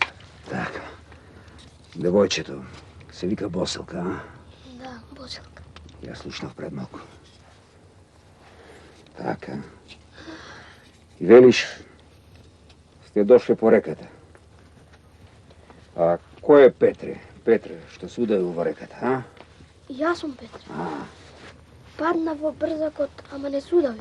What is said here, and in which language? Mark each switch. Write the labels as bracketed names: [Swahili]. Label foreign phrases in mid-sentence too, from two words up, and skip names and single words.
[Macedonian] Девојчето се вика Босилка, а? да, Босилка. Ја слушнав пред малку. Така. И велиш, сте дошли по реката. А кој е Петре? Петре, што се удаил во реката, а? Јас сум Петре. Падна во брзакот, ама не судави.